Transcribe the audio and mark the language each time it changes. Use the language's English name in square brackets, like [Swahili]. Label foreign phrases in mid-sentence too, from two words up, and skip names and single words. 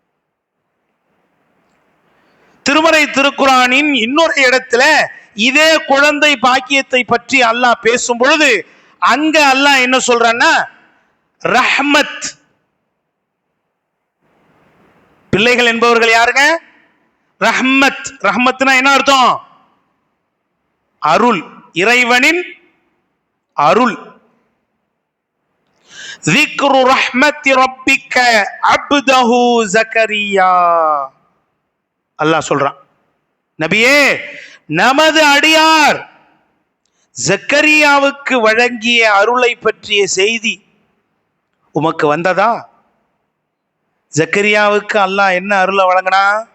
[Tamil] திருமறை திருக்குர்ஆனின் இன்னொரு இடத்துல இதே குழந்தை பாக்கியத்தை பற்றி அல்லாஹ் பேசும் பொழுது அங்க அல்லாஹ் என்ன சொல்றான்னா, ரஹ்மத். பிள்ளைகள் என்பவர்கள் யாருங்க? ரஹ்மத். ரஹ்மத்னா என்ன அர்த்தம்? அருள், இறைவனின் அருள். [Arabic] ذِكْرُ رَحْمَةِ رَبِّكَ عَبْدَهُ زَكَرِيَّا. [Tamil] அல்லாஹ் சொல்றான், நபியே, நமது அடியார் ஜக்கரியாவுக்கு வழங்கிய அருளை பற்றிய செய்தி உமக்கு வந்ததா? ஜக்கரியாவுக்கு அல்லாஹ் என்ன அருளை வழங்கினா?